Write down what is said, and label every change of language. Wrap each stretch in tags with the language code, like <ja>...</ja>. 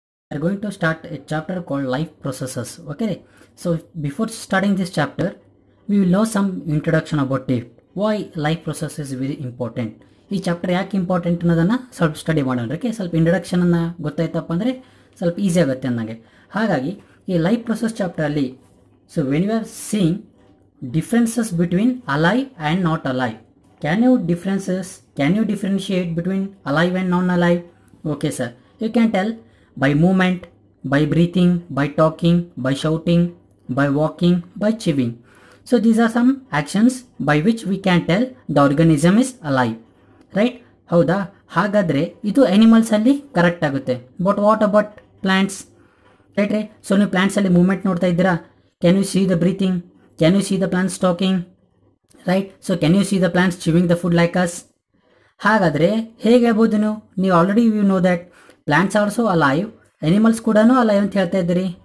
<en>We are going to start a chapter called life processes. Okay, so before starting this chapter, we will know some introduction about it. Why life process is very important.</en> <kn>ಈ chapter ಯಾಕೆ important ಅನ್ನೋದನ್ನು ಸ್ವಲ್ಪ study ಮಾಡೋಣ. Okay, ಸ್ವಲ್ಪ ಇಂಟ್ರಡಕ್ಷನನ್ನು ಗೊತ್ತಾಯ್ತಪ್ಪ ಅಂದರೆ ಸ್ವಲ್ಪ easy ಆಗುತ್ತೆ ನನಗೆ. ಹಾಗಾಗಿ ಈ life process ಚಾಪ್ಟರಲ್ಲಿ</kn> <en>So when you are seeing differences between alive and not alive, can you differentiate between alive and non alive? Okay sir, you can tell by movement, by breathing, by talking, by shouting, by walking, by chewing. So these are some actions by which we can tell the organism is alive. Right?</en> <kn>ಹೌದಾ? ಹಾಗಾದರೆ ಇದು ಅನಿಮಲ್ಸಲ್ಲಿ correct ಆಗುತ್ತೆ.</kn> <en>But what about plants?</en> <kn>Right ರೇ.</kn> <en>ಸೊ</en> <kn>ನೀವು ಪ್ಲಾಂಟ್ಸಲ್ಲಿ movement ನೋಡ್ತಾ ಇದ್ದೀರಾ?</kn> <en>Can you see the breathing? Can you see the plants talking? Right. So can you see the plants chewing the food like us?</en> <kn>ಹಾಗಾದರೆ ಹೇಗೆ ಹೇಳ್ಬೋದು ನೀವು</kn> <en>already you know that plants also alive, animals</en> <kn>ಕೂಡ alive ಅಂತ ಹೇಳ್ತಾ ಇದ್ದೀರಿ.</kn>